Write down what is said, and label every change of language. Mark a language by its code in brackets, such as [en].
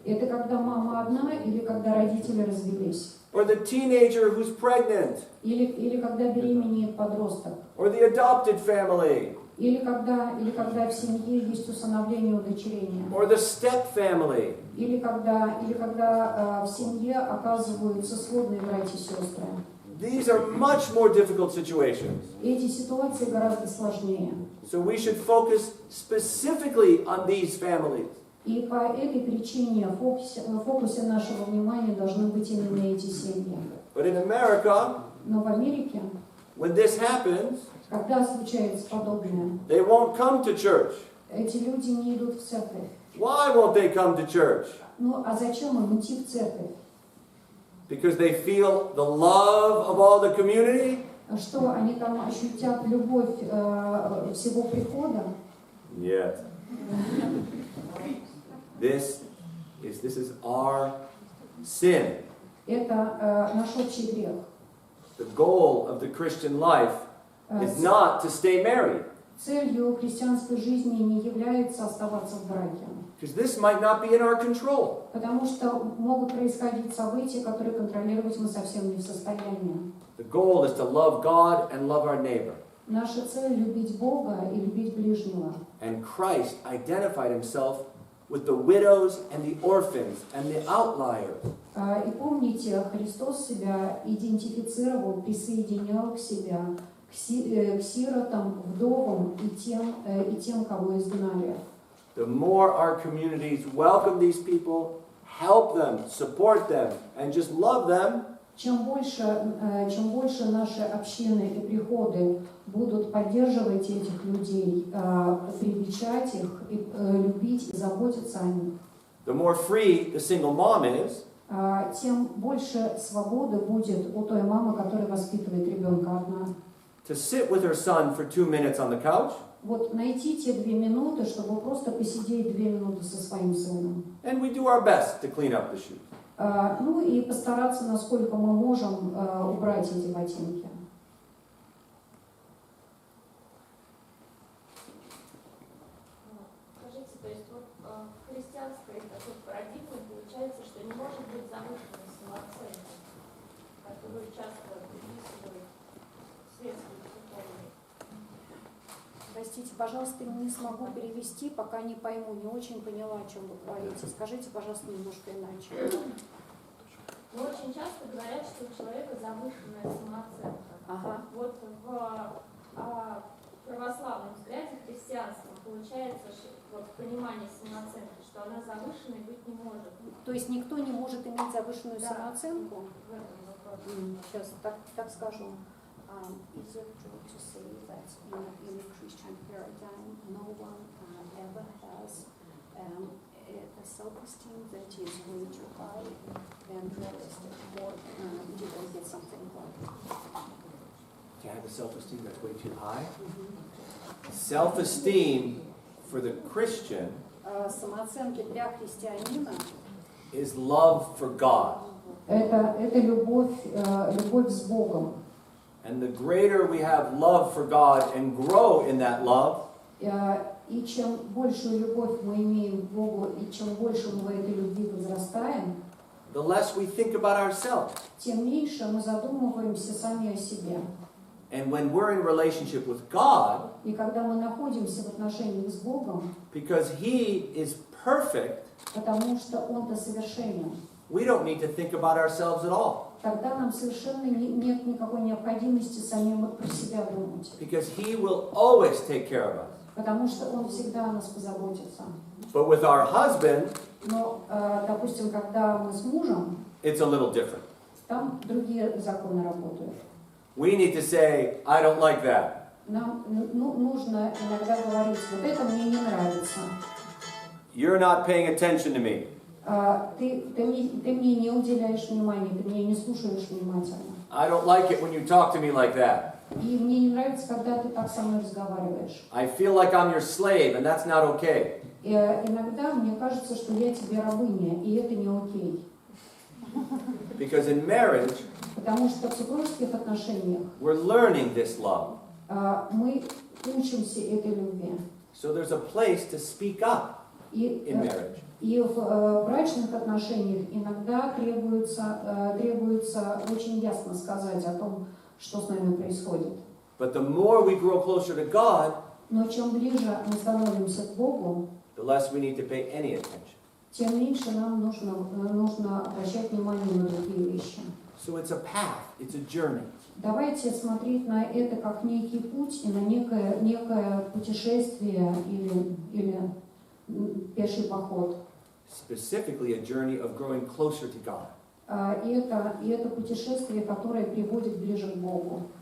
[ru] Это когда мама одна или когда родители развелись. [en] Or the teenager who's pregnant. [ru] Или когда беременеет подросток. [en] Or the adopted family. [ru] Или когда в семье есть усыновление, удочерение. [en] Or the step family. [ru] Или когда в семье оказываются сводные братья и сестры. [en] These are much more difficult situations. [ru] Эти ситуации гораздо сложнее. [en] So we should focus specifically on these families. [ru] И по этой причине в фокусе нашего внимания должны быть именно эти семьи. [en] But in America, [ru] Но в Америке, [en] when this happens, [ru] когда случается подобное, [en] they won't come to church. [ru] эти люди не идут в церковь. [en] Why won't they come to church? [ru] Ну а зачем им идти в церковь? [en] Because they feel the love of all the community? [ru] Что они там ощутят любовь всего прихода? Нет. [en] This is our sin. [ru] Это наш общий грех. [en] The goal of the Christian life is not to stay married. [ru] Целью христианской жизни не является оставаться в браке. [en] Because this might not be in our control. [ru] Потому что могут происходить события, которые контролировать мы совсем не в состоянии. [en] The goal is to love God and love our neighbor. [ru] Наша цель — любить Бога и любить ближнего. [en] And Christ identified himself with the widows and the orphans and the outliers. [ru] И помните, Христос себя идентифицировал, присоединял к себе, к сиротам, вдовам и тем, кого изгнали. [en] The more our communities welcome these people, help them, support them, and just love them, [ru] Чем больше наши общины и приходы будут поддерживать этих людей, привечать их, и, любить и заботиться о них, [en] the more free the single mom is, [ru] тем больше свободы будет у той мамы, которая воспитывает ребенка одна. [en] to sit with her son for 2 minutes on the couch, [ru] Вот найти те 2 минуты, чтобы просто посидеть 2 минуты со своим сыном. [en] and we do our best to clean up the shoes. [ru] Ну и постараться, насколько мы можем, убрать эти ботинки. Скажите, то есть вот в христианской такой парадигме получается, что не может быть завышенной самооценки, которую часто приписывают светские психологи. Простите, пожалуйста, не смогу перевести, пока не пойму, не очень поняла, о чем вы говорите. Скажите, пожалуйста, немножко иначе. Но очень часто говорят, что у человека завышенная самооценка. Ага. Вот в православном взгляде христианства получается, что вот понимание самооценки, что она завышенной быть не может. То есть никто не может иметь завышенную самооценку? В этом вопрос. Сейчас так скажу. [en] Is it true to say that in a Christian paradigm no one ever has a self-esteem that is way too high and realistic, or did I get something wrong? To have a self-esteem that's way too high. Self-esteem for the Christian [ru] Самооценки для христианина [en] is love for God. [ru] это любовь с Богом. [en] And the greater we have love for God and grow in that love, [ru] И чем большую любовь мы имеем к Богу, и чем больше мы в этой любви возрастаем, [en] the less we think about ourselves. [ru] тем меньше мы задумываемся сами о себе. [en] And when we're in relationship with God, [ru] И когда мы находимся в отношениях с Богом, [en] because He is perfect, [ru] потому что Он-то совершенен, [en] we don't need to think about ourselves at all. [ru] тогда нам совершенно нет никакой необходимости самим про себя думать. [en] Because He will always take care of us. [ru] Потому что Он всегда о нас позаботится. [en] But with our husband, [ru] Но, допустим, когда мы с мужем, [en] it's a little different. [ru] там другие законы работают. [en] We need to say, I don't like that. [ru] Нам нужно иногда говорить, вот это мне не нравится. [en] You're not paying attention to me. [ru] Ты мне не уделяешь внимания, ты меня не слушаешь внимательно. [en] I don't like it when you talk to me like that. [ru] И мне не нравится, когда ты так со мной разговариваешь. [en] I feel like I'm your slave, and that's not okay. [ru] И иногда мне кажется, что я тебе рабыня, и это не окей. [en] Because in marriage, [ru] Потому что в супружеских отношениях [en] we're learning this love. [ru] Мы учимся этой любви. [en] So there's a place to speak up in marriage. [ru] И в брачных отношениях иногда требуется очень ясно сказать о том, что с нами происходит. [en] But the more we grow closer to God, [ru] Но чем ближе мы становимся к Богу, [en] the less we need to pay any attention. [ru] тем меньше нам нужно обращать внимание на другие вещи. [en] So it's a path, it's a journey. [ru] Давайте смотреть на это как некий путь и на некое путешествие или пеший поход. [en] Specifically a journey of growing closer to God. [ru] И это путешествие, которое приводит ближе к Богу.